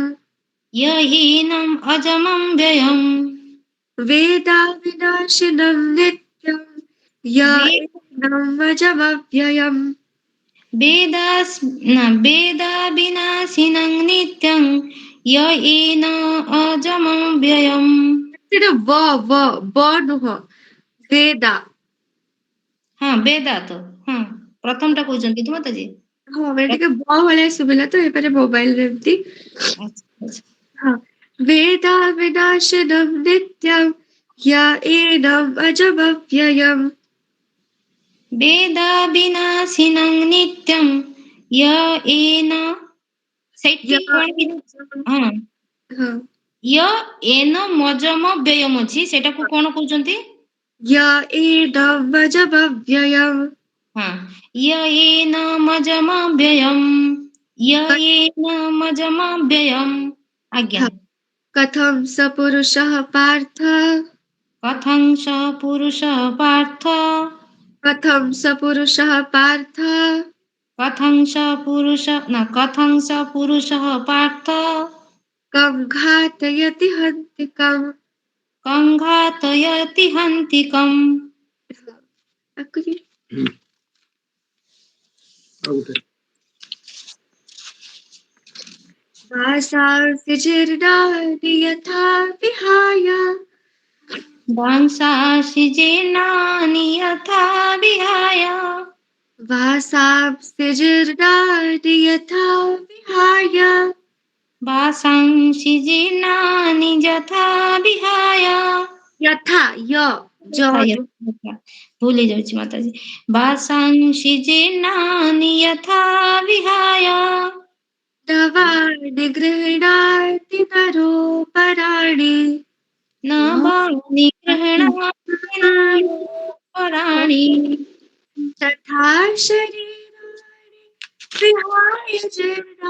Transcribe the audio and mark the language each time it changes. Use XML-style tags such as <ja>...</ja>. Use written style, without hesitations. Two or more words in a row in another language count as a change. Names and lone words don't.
<sa>य हीनम् अजमं व्ययम्। वेदा विनाशिनं नित्यं य वे- एनं अजमव्ययम् वेदा विनाशिनं नित्यं य येन अजमं व्ययम्।</sa> <or>ସେଟା ବ ନୁହଁ वेदा</or> <hi>हाँ वेदा तो हाँ</hi> <or>ପ୍ରଥମଟା କହୁଛନ୍ତି ତ ମାତାଜୀ? ହଁ ମାନେ ଟିକେ ବ ଭଳିଆ ଶୁଭିଲା ତ ଏପାରେ ମୋବାଇଲରେ ଏମିତି। ଆଚ୍ଛା ଆଚ୍ଛା।</or> <sa>ହଁ वेदा विनाशनं नित्यं य एनम् अजमव्ययम् वेदा विनाशिनं नित्यं य एन ସେଠି य</sa> <or>କଣ ହଁ ହଁ</or> <sa>ୟ ଏନ ମଜମ ବ୍ୟୟମ</sa> <or>ଅଛି ସେଟାକୁ କଣ କହୁଛନ୍ତି?</or> <sa>य एनम् अजमव्ययम् ହଁ य ଏନ ମଜମ ବ୍ୟୟମ य ଏନ ମଜମ ବ୍ୟୟମ।</sa> <or>ଆଜ୍ଞା। ହଁ,</or> <sa>कथं स पुरुषः पार्थ कथं स पुरुष पार्थ कथं स पुरुषः पार्थ कथं स पुरुष न कथं स पुरुषः पार्थ कं घातयति हन्तिकम् कं घातयति हन्तिकम्।</sa> <or>ଆକୁ ଆଉ ଗୋଟେ</or> <sa>वासांसि जीर्णानि यथा विहाय वांसांसि जीर्णानि यथा विहाय वासांसि जीर्णानि यथा विहाय वासांसि जीर्णानि यथा विहाय यथा य ज</sa> <hi>भूल जाऊँ माताजी।</hi> <sa>वासांसि जीर्णानि यथा विहाय नवानि गृह्णाति नरोपराणि नवानि गृह्णाति नरोपराणि तथा शरीराणि विहाय जीर्णा</sa>